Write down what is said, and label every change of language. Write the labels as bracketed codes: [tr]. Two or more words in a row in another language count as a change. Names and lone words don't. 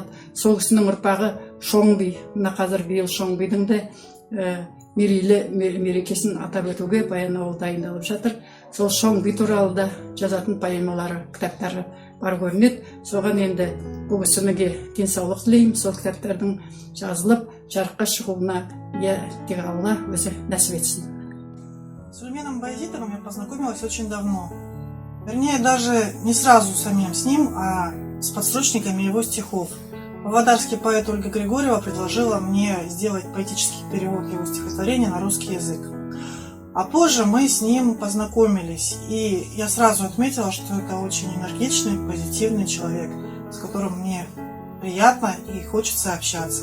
[kk] Сол кісінің ұрпағы Шоңби, мына қазір биыл Шоңбидің де мерекесін атап өтуге Баянауыл дайындалып жатыр. Сол Шоңби туралы да жазатын поэмалары, кітаптары бар көрінеді. Соған енді бұл кісіге денсаулық тілеймін. Сол кітаптардың жазылып жарыққа шығуына тек Алла өзі нәсіп етсін. [ru] С Сүлейменом Баязитовым я познакомилась очень давно. Вернее, даже не сразу самим с ним, а с подстрочниками его стихов. Павлодарский поэт Ольга Григорьева предложила мне сделать поэтический перевод его стихотворения на русский язык. А позже мы с ним познакомились, и я сразу отметила, что это очень энергичный, позитивный человек, с которым мне приятно и хочется общаться.